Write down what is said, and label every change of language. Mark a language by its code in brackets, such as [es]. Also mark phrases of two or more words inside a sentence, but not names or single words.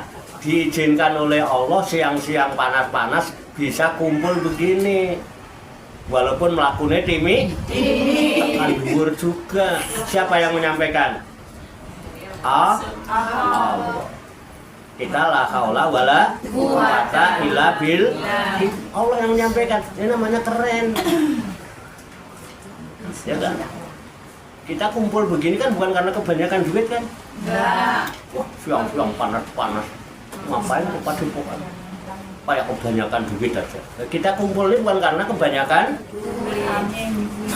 [id] Diizinkan oleh Allah siang-siang panas-panas bisa kumpul begini. Walaupun melakukannya timi, [jv] tekan dhuwur [id] juga. Siapa yang menyampaikan? Allah. Kita [ar] لا حول ولا قوة إلا بالله. [id] Allah yang menyampaikan. Ini namanya keren. Ya kan? Kita kumpul begini kan bukan karena kebanyakan duit kan? Enggak. Wah, siang-siang panas-panas. Ngapain kepada-kepada? Kayak kebanyakan duit aja. Kita kumpul ini bukan karena kebanyakan duit.